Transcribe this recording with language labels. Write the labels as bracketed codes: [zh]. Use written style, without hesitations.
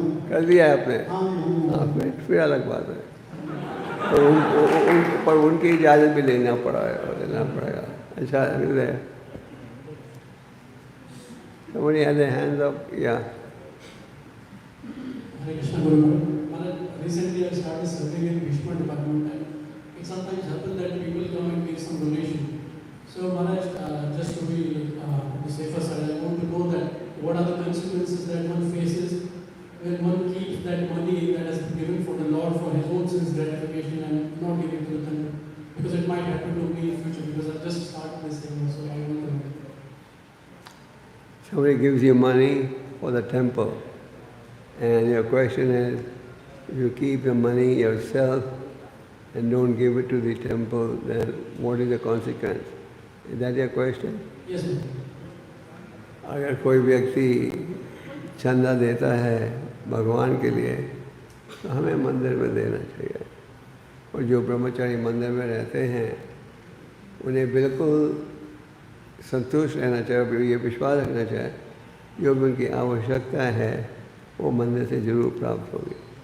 [hi] कर दिया है आपने, फिर अलग बात है, तो पर उनकी इजाज़त भी लेना पड़ेगा। [en] अच्छा, somebody has their hands up, yeah. Hare Krishna Guru Maharaj, recently I started serving in Krishna department, and it sometimes happens that people come and make some donation. So Maharaj, just to be the safer side, I want to know that what are the consequences that one faces when one keeps that money that has been given for the Lord for his own sins gratification and not giving to the temple, because it might happen to me in future, because I just started this thing, so I want to know. Somebody gives you money for the temple, and your question is, if you keep the money yourself and don't give it to the temple, then what is the consequence? Is that your question? Yes, sir. [hi] अगर कोई व्यक्ति चंदा देता है भगवान के लिए तो हमें मंदिर में देना चाहिए, और जो ब्रह्मचारी मंदिर में रहते हैं उन्हें बिल्कुल संतुष्ट रहना चाहिए, ये विश्वास रखना चाहिए जो भी उनकी आवश्यकता है वो मंदिर से जरूर प्राप्त होगी।